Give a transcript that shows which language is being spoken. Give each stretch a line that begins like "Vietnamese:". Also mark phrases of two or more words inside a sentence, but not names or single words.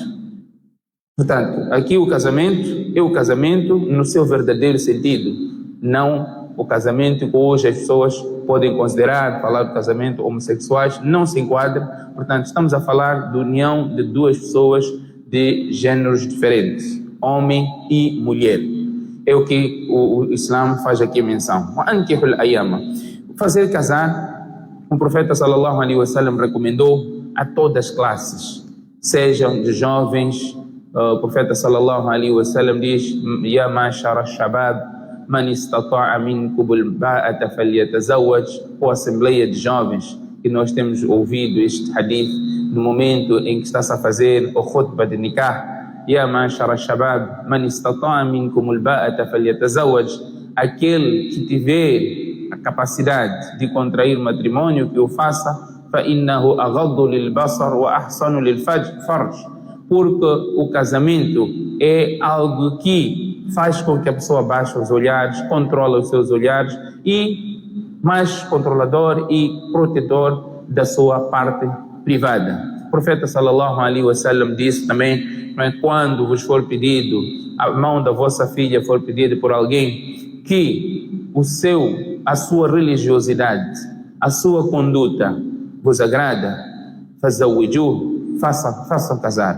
Portuguese: Portanto, aqui o casamento é o casamento no seu verdadeiro sentido, não o casamento que hoje as pessoas podem considerar, falar do casamento homossexuais, não se enquadra. Portanto, estamos a falar da união de duas pessoas de gêneros diferentes, homem e mulher. É o que o Islã faz aqui menção. Fazer casar, o profeta
Arabic: صلى الله عليه وسلم
Portuguese: recomendou a todas as classes, sejam de jovens. O profeta
Arabic: صلى الله عليه وسلم diz: يا معشر الشباب من استطاع منكم الباءة فليتزوج.
Portuguese: Ou assembleia de jovens, que nós temos ouvido este hadith no momento em que está-se a fazer o khutbah de nikah.
Arabic: يا معشر الشباب من استطاع منكم الباءة فليتزوج.
Portuguese: Aquele que tiver a capacidade de contrair matrimônio, que o faça.
Arabic: فإنه أغض للبصر وأحصن للفرج.
Portuguese: Porque o casamento é algo que faz com que a pessoa baixe os olhares, controla os seus olhares e mais controlador e protetor da sua parte privada. O profeta
Arabic: صلى الله عليه وسلم
Portuguese: disse também: quando vos for pedido, a mão da vossa filha for pedida por alguém que a sua religiosidade, a sua conduta vos agrada, façam casar.